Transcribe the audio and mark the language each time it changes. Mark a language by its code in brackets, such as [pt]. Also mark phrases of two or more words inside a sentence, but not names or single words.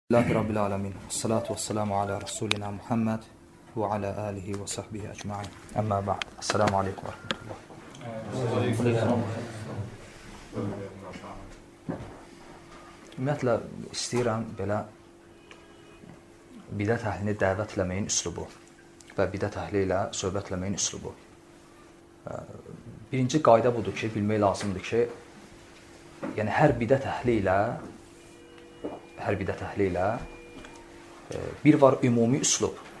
[ar] لله رب العالمين. الصلاة والسلام على رسولنا محمد وعلى آله وصحبه أجمعين. أما بعد. السلام عليكم ورحمة الله. [az] Ümumiyyətlə istəyirəm belə bidət əhlini dəvət eləməyin üslubu və bidət əhli ilə söhbət eləməyin üslubu. Birinci qayda budur ki, bilmək lazımdır ki, yəni hər bidət əhli ilə bir var ümumi üslub.